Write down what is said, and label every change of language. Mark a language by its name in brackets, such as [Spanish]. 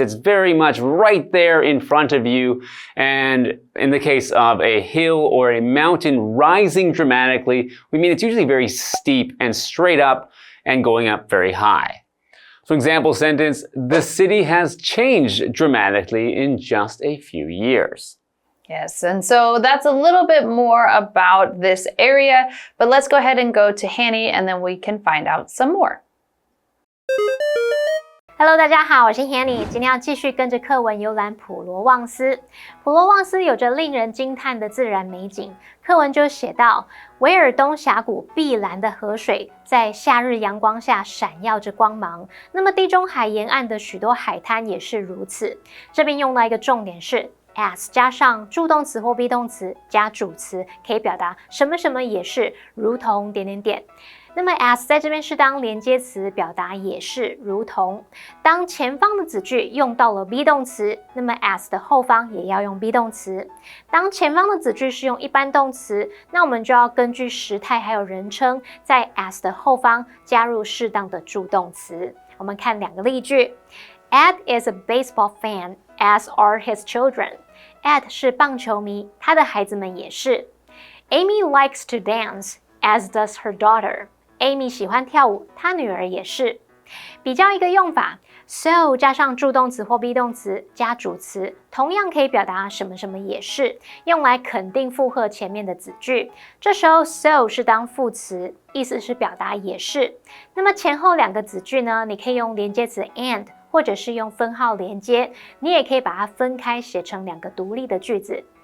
[English] It's very much right there in front of you. And in the case of a hill or a mountain rising dramatically, we mean it's usually very steep and straight up and going up very high. So example sentence, the city has changed dramatically in just a few years. Yes, and so that's a little bit more about this area, but let's go ahead and go to Hanny and then we can find out some more. [Chinese] Hello， 大家好，我是 Hanny， 今天要继续跟着课文游览普罗旺斯。普罗旺斯有着令人惊叹的自然美景，课文就写到，维尔东峡谷碧蓝的河水在夏日阳光下闪耀着光芒。那么地中海沿岸的许多海滩也是如此。这边用到一个重点是 as 加上助动词或 be 动词加主词，可以表达什么什么也是，如同点点点。那么 as 在这边是当连接词，表达也是如同。当前方的子句用到了 be 动词，那么 as 的后方也要用 be 动词。当前方的子句是用一般动词，那我们就要根据时态还有人称，在 as 的后方加入适当的助动词。我们看两个例句。 [English] Ed is a baseball fan, as are his children. [Chinese] Ed 是棒球迷，他的孩子们也是。 [English] Amy likes to dance, as does her daughter.Amy [Chinese] 喜欢跳舞，她女儿也是。比较一个用法 ，so 加上助动词或 be 动词加主词，同样可以表达什么什么也是，用来肯定附和前面的子句。这时候 so 是当副词，意思是表达也是。那么前后两个子句呢，你可以用连接词 and， 或者是用分号连接，你也可以把它分开写成两个独立的句子。